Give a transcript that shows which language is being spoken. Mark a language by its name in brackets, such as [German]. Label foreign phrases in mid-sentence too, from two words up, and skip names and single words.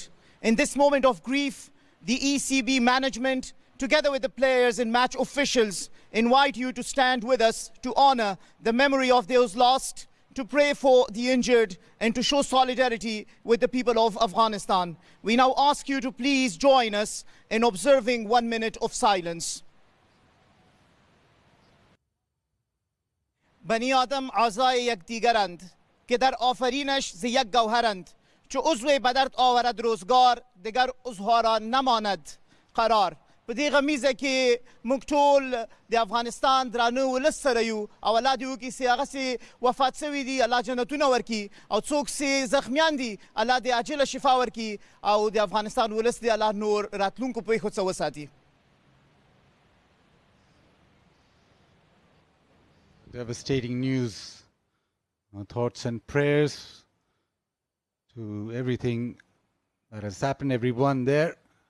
[English] In this moment of grief, the ECB management, together with the players and match officials, invite you to stand with us to honor the memory of those lost, to pray for the injured, and to show solidarity with the people of Afghanistan. We now ask you to please join us in observing 1 minute of silence. [Persian] بنی آدم اعضای یک دیگرند که در آفرینش ز یک گوهرند چو عضو بدرد آورد روزگار دیگر عضوها را نماند قرار [Pashto] په دې غمیزه کې موږ ټول د افغانستان درانه ولس سره یو او الله دې وکړي چې هغه چې وفات شوي دي الله جنتونه ورکړي او څوک چې زخمیان دي الله دې عاجله شفا ورکړي او د افغانستان ولس دې الله نور راتلونکو پیښو څخه وساتي. [English] Devastating news. Our thoughts and prayers to everything that has happened, everyone there.